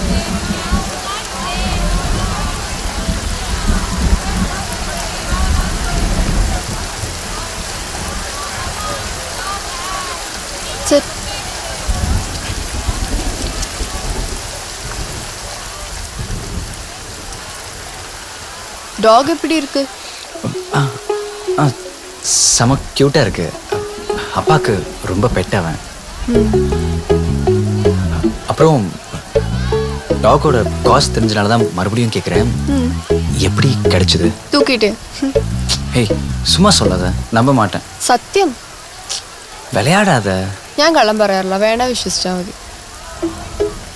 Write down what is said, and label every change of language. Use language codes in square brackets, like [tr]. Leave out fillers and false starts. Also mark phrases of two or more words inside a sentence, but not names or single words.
[en] Sit. [ta] Dog எப்படி இருக்கு? செம க்யூட்டாக இருக்கு. அப்பாவுக்கு ரொம்ப பெட்டவன். அப்புறம் டாகோட காஸ்ட் தெரிஞ்சனால தான் மறுபடியும் கேட்குறேன். எப்படி கிடைச்சது? தூக்கிட்டு. ஏய், சும்மா சொல்லாத, நம்ப மாட்டேன். [ml] സത്യം. [ta] விளையாடாத. [ml] ഞാൻ കള്ളം പറയാറില്ല, വേണ വിശ്വസിച്ചാൽ മതി.